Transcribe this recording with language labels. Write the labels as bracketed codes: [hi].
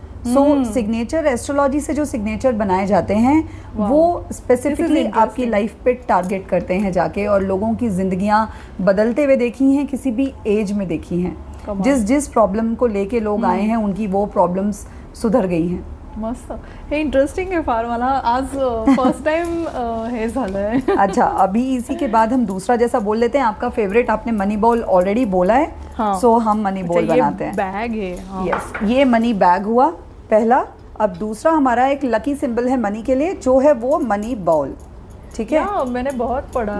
[hi] सो signature astrology से जो signature बनाए जाते हैं वो स्पेसिफिकली आपकी लाइफ पे टारगेट करते हैं जाके, और लोगों की जिंदगियां बदलते हुए देखी हैं, किसी भी एज में देखी हैं। जिस प्रॉब्लम को लेके लोग आए हैं उनकी वो प्रॉब्लम्स सुधर गई हैं। [mr] मस्त, हे इंटरेस्टिंग आहे फार, मला आज फर्स्ट टाइम हे झालंय। [hi] अच्छा, अभी इसी के बाद हम दूसरा जैसा बोल लेते हैं। आपका फेवरेट आपने मनी बॉल ऑलरेडी बोला है, सो हम मनी बॉल बनाते हैं। बैग है, यस, ये मनी बैग हुआ पहला। अब दूसरा हमारा एक लकी सिंबल है मनी के लिए, जो है वो मनी बॉल। ठीक है, मैंने बहुत पढ़ा,